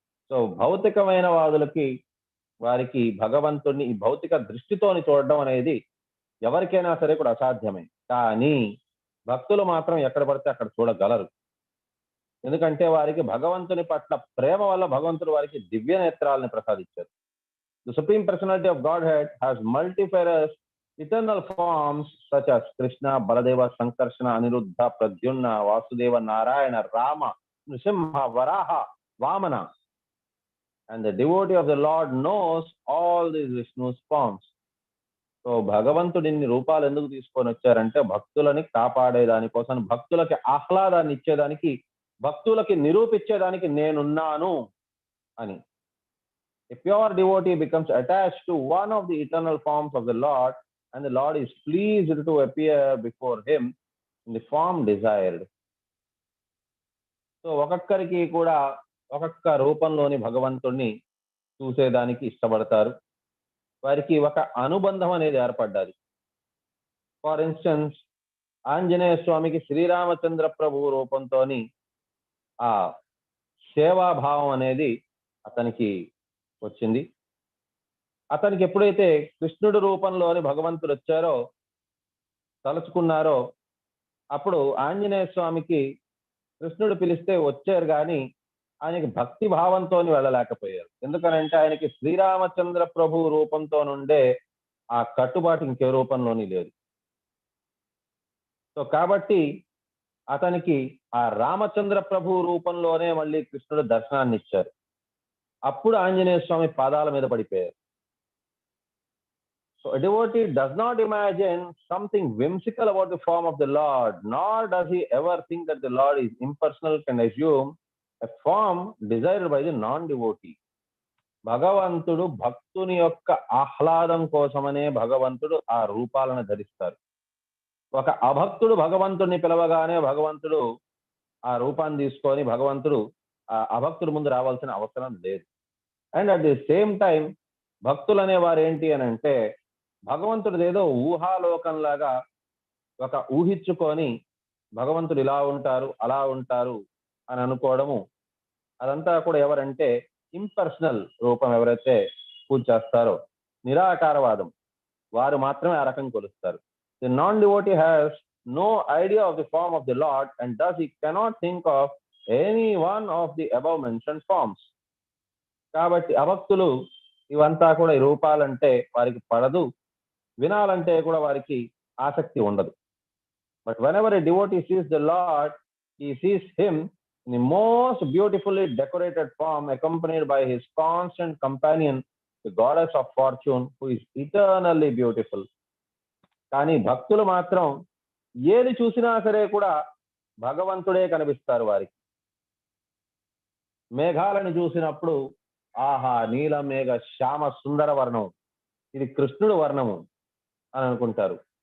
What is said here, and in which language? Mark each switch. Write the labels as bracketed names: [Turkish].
[Telugu] So భౌతికమైన వారికి భగవంతుడిని ఈ భౌతిక దృష్టితోని చూడడం అనేది ఎవరికైనా సరే కూడా అసాధ్యమే. కానీ భక్తులు మాత్రం ఎక్కడ పడితే అక్కడ చూడగలరు. ఎందుకంటే వారికి భగవంతుని పట్ల ప్రేమ వల్ల భగవంతుడు వారికి దివ్య నేత్రాలను ప్రసాదించారు. [English] The Supreme Personality of Godhead has multifarious eternal forms such as Krishna, Baladeva, Sankarsana, Aniruddha, Pradyumna, Vasudeva, Narayana, Rama, Nrsimha, Varaha, Vamana. And the devotee of the Lord knows all these Vishnu's forms. [Telugu] So భగవంతుడు ఇన్ని రూపాలు ఎందుకు తీసుకొని వచ్చారంటే భక్తులని కాపాడేదానికోసం, భక్తులకి ఆహ్లాదాన్ని ఇచ్చేదానికి, భక్తులకి నిరూపించేదానికి నేనున్నాను అని. [English] A pure devotee becomes attached to one of the eternal forms of the Lord, and the Lord is pleased to appear before him in the form desired. [Telugu] So ఒక్కొక్కరికి కూడా ఒక్కొక్క రూపంలోని భగవంతుడిని చూసేదానికి ఇష్టపడతారు. వారికి ఒక అనుబంధం అనేది ఏర్పడ్డది. [English] for instance, [Telugu] ఆంజనేయ స్వామికి శ్రీరామచంద్ర ప్రభు రూపంతోని ఆ సేవాభావం అనేది అతనికి వచ్చింది. అతనికి ఎప్పుడైతే కృష్ణుడి రూపంలోని భగవంతుడు వచ్చారో, తలుచుకున్నారో, అప్పుడు ఆంజనేయ స్వామికి కృష్ణుడు పిలిస్తే వచ్చారు కానీ ఆయనకి భక్తి భావంతో వెళ్ళలేకపోయారు. ఎందుకనంటే ఆయనకి శ్రీరామచంద్ర ప్రభు రూపంతో నుండే ఆ కట్టుబాటు ఇంకే రూపంలోని లేదు. సో కాబట్టి అతనికి ఆ రామచంద్ర ప్రభు రూపంలోనే మళ్ళీ కృష్ణుడు దర్శనాన్ని ఇచ్చారు. అప్పుడు ఆంజనేయ స్వామి పాదాల మీద పడిపోయారు. [English] So a devotee does not imagine something whimsical about the form of the Lord, nor does he ever think that the Lord is impersonal, can assume a form desired by the non-devotee. [Telugu] భగవంతుడు భక్తుని యొక్క ఆహ్లాదం కోసమనే భగవంతుడు ఆ రూపాలను ధరిస్తారు. ఒక అభక్తుడు భగవంతుడిని పిలవగానే భగవంతుడు ఆ రూపాన్ని తీసుకొని భగవంతుడు ఆ అభక్తుడి ముందు రావాల్సిన అవసరం లేదు. [English] and at the same time [Telugu] భక్తులు అనేవారు ఏంటి అని అంటే భగవంతుడు ఏదో ఊహాలోకంలాగా ఒక ఊహించుకొని భగవంతుడు ఇలా ఉంటారు అలా ఉంటారు అని అనుకోవడము, అదంతా కూడా ఎవరంటే ఇంపర్సనల్ రూపం ఎవరైతే పూజ చేస్తారో, నిరాకారవాదం వారు మాత్రమే ఆ రకం కొలుస్తారు. [English] The non-devotee has no idea of the form of the Lord and thus he cannot think of any one of the above mentioned forms. [Telugu] కాబట్టి అభక్తులు ఇవంతా కూడా ఈ రూపాలంటే వారికి పడదు, వినాలంటే కూడా వారికి ఆసక్తి ఉండదు. [English] But whenever a devotee sees the Lord, he sees him in the most beautifully decorated form accompanied by his constant companion, the goddess of fortune, who is eternally beautiful. [Telugu] కానీ భక్తులు మాత్రం ఏది చూసినా సరే కూడా భగవంతుడే కనిపిస్తారు వారికి. మేఘాలను చూసినప్పుడు ఆహా నీల మేఘ శ్యామ సుందర వర్ణం, ఇది కృష్ణుడు వర్ణము అని అనుకుంటారు.